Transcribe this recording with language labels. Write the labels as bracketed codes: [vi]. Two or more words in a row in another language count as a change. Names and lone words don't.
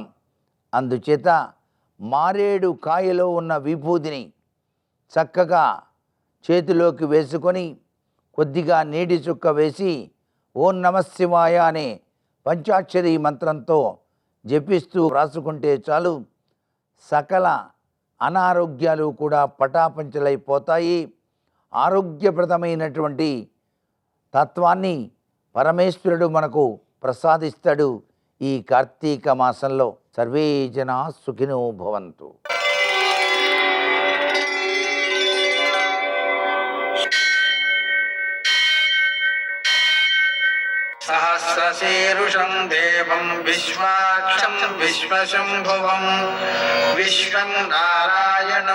[te] అందుచేత మారేడు కాయలో ఉన్న విభూతిని చక్కగా చేతిలోకి వేసుకొని కొద్దిగా నీటి చుక్క వేసి [sa] ఓం నమఃశివాయ [te] అనే పంచాక్షరి మంత్రంతో జపిస్తూ రాసుకుంటే చాలు సకల అనారోగ్యాలు కూడా పటాపంచలైపోతాయి. ఆరోగ్యప్రదమైనటువంటి తత్వాన్ని పరమేశ్వరుడు మనకు ప్రసాదిస్తాడు. ఈ కార్తీక మాసంలో [sa] సర్వే జనా సుఖినో భవంతు. सहस्रशीर्षं देवं विश्वाक्षं विश्वशम्भुवं विश्वं नारायणं